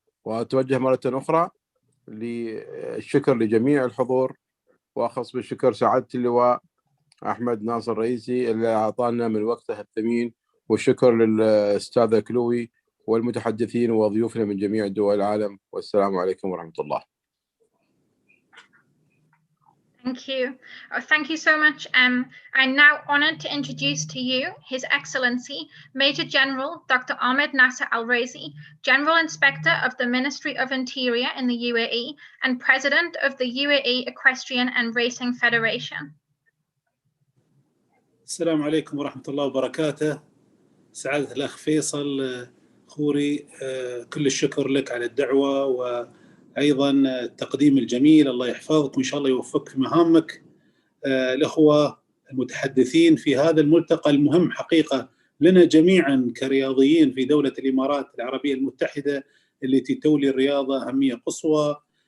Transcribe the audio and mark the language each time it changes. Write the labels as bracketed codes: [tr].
[ar] وأتوجه مرة أخرى للشكر لجميع الحضور، وأخص بالشكر سعادة اللواء أحمد ناصر رئيسي اللي أعطانا من وقته الثمين، والشكر للأستاذ كلوي والمتحدثين وضيوفنا من جميع دول العالم. والسلام عليكم ورحمة الله. [en] Thank you. Thank you so much. I'm now honored to introduce to you His Excellency Major General Dr. Ahmed Nasser Al-Razi, General Inspector of the Ministry of Interior in the UAE and President of the UAE Equestrian and Racing Federation. [ar] السلام عليكم ورحمة الله وبركاته. سعادة الأخ فيصل خوري، كل الشكر لك على الدعوة وأيضا التقديم الجميل. الله يحفظك وإن شاء الله يوفقك في مهامك. الأخوة المتحدثين في هذا الملتقى المهم حقيقة لنا جميعا كرياضيين في دولة الإمارات العربية المتحدة التي تولي الرياضة أهمية قصوى.